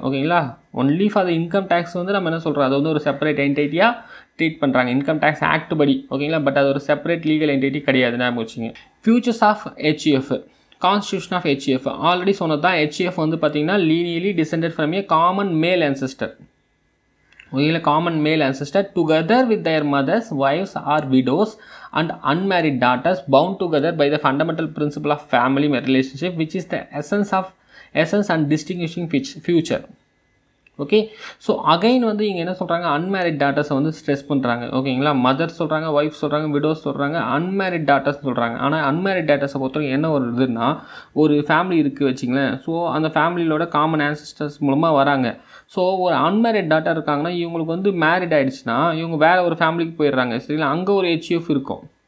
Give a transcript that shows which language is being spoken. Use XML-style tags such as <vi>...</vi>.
<ta>ஓகேங்களா, only for the income tax வந்து நம்ம என்ன சொல்கிறோம், அது வந்து ஒரு செப்பரேட் என்டைட்டியாக ட்ரீட் பண்ணுறாங்க இன்கம் டேக்ஸ் ஆக்ட் படி. ஓகேங்களா, பட் அது ஒரு செப்பரேட் லீகல் என்டிட்டி கிடையாது, ஞாபகம் வச்சுங்க. Features of HUF, constitution of HUF already சொன்னது தான்.</ta> <en>HUF</en> <ta>வந்து பார்த்திங்கன்னா</ta> <en>Lineally descended from a common male ancestor. ஓகேங்களா, common male ancestor together with their mothers, wives or widows and unmarried daughters bound together by the fundamental principle of family relationship which is the essence and distinguishing feature.</en> <ta>Okay, so again வந்து இங்கே என்ன சொல்கிறாங்க, unmarried டாட்டர்ஸை வந்து stress பண்ணுறாங்க. ஓகேங்களா, mother சொல்கிறாங்க, wife சொல்கிறாங்க, widows சொல்கிறாங்க, அன்மேரிட் டாட்டர்ஸ் சொல்கிறாங்க. ஆனால் அன்மேரிட் டாட்டர்ஸை பொறுத்தவரைக்கும் என்ன ஒரு இதுன்னா, ஒரு ஃபேமிலி இருக்குது வச்சிங்களேன். ஸோ அந்த ஃபேமிலியோட காமன் ஆன்சஸ்டர்ஸ் மூலமாக வராங்க. ஸோ ஒரு அன்மேரிட் டாட்டர் இருக்காங்கன்னா இவங்களுக்கு வந்து மேரிட் ஆகிடுச்சுன்னா இவங்க வேறு ஒரு ஃபேமிலிக்கு போயிடுறாங்க சரிங்களா. அங்கே ஒரு HUF இருக்கும்.</ta>